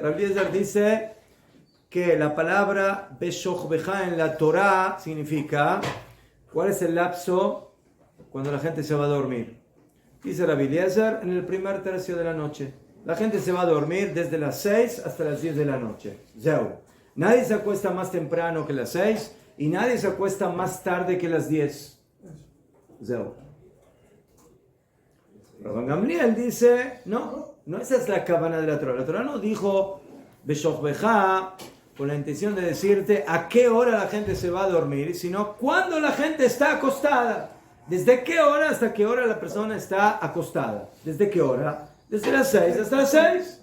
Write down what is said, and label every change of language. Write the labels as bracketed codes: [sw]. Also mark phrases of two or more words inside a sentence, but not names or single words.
[es] Rabbi Eliezer dice que la palabra [he] בשכ בכה [es] en la Torah significa ¿cuál es el lapso cuando la gente se va a dormir? Dice Rabbi Eliezer, en el primer tercio de la noche. La gente se va a dormir desde las 6 hasta las 10 de la noche. Zeu. Nadie se acuesta más temprano que las 6 y nadie se acuesta más tarde que las 10. Zeu. Rabban Gamliel dice, no esa es la cabana de la Torah. La Torah no dijo [he] בשכ בכה [es] con la intención de decirte a qué hora la gente se va a dormir, sino cuando la gente está acostada. ¿Desde qué hora hasta qué hora la persona está acostada? ¿Desde qué hora? Desde las 6 hasta las 6.